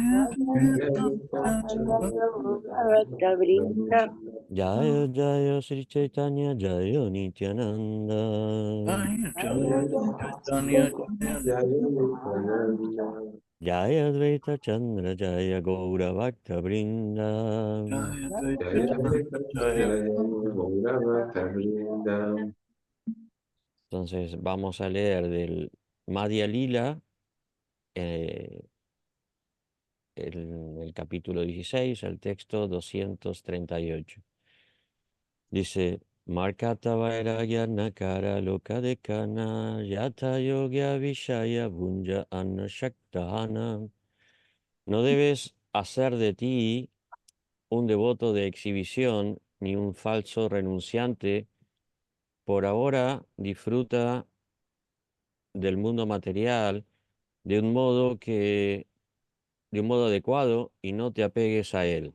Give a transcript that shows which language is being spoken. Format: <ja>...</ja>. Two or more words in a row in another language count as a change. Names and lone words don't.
<bn>জয় জয় শ্রী চৈতন্য জয় নিত্যানন্দ. জয় অদ্বৈত চন্দ্র জয় গৌর ভক্ত বৃন্দ.</bn> <es>Entonces vamos a leer del Madhya Lila, el capítulo 16, el texto 238.</es> <bn>Dice, মর্কট বৈরাগ্য না কর লোক দেখাঞা যথা যোগ্য বিষয় ভুঞ্জ অনাসক্ত হঞা.</bn> <es>No debes hacer de ti un devoto de exhibición ni un falso renunciante. Por ahora disfruta del mundo material de un modo de un modo adecuado y no te apegues a él.</es>